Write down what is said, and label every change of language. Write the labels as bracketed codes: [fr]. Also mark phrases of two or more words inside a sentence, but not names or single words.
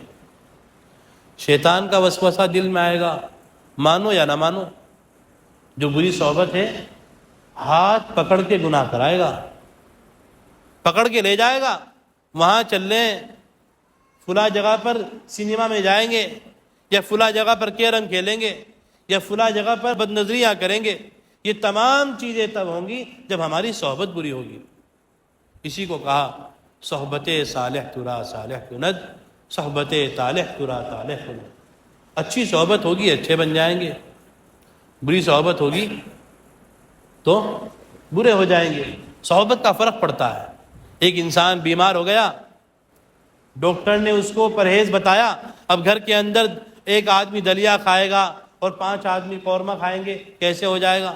[ur] شیطان کا وسوسہ دل میں آئے گا، مانو یا نہ مانو، جو بری صحبت ہے ہاتھ پکڑ کے گناہ کرائے گا، پکڑ کے لے جائے گا، وہاں چل لیں، فلاں جگہ پر سنیما میں جائیں گے، یا فلاں جگہ پر کیرم کھیلیں گے، یا فلاں جگہ پر بد نظریاں کریں گے۔ یہ تمام چیزیں تب ہوں گی جب ہماری صحبت بری ہوگی۔ اسی کو کہا [fa] صحبت صالح ترا صالح کند، صحبت طالح ترا طالح کند۔ [ur] اچھی صحبت ہوگی اچھے بن جائیں گے، بری صحبت ہوگی تو برے ہو جائیں گے۔ صحبت کا فرق پڑتا ہے۔ ایک انسان بیمار ہو گیا، ڈاکٹر نے اس کو پرہیز بتایا، اب گھر کے اندر ایک آدمی دلیا کھائے گا اور 5 آدمی قورمہ کھائیں گے، کیسے ہو جائے گا؟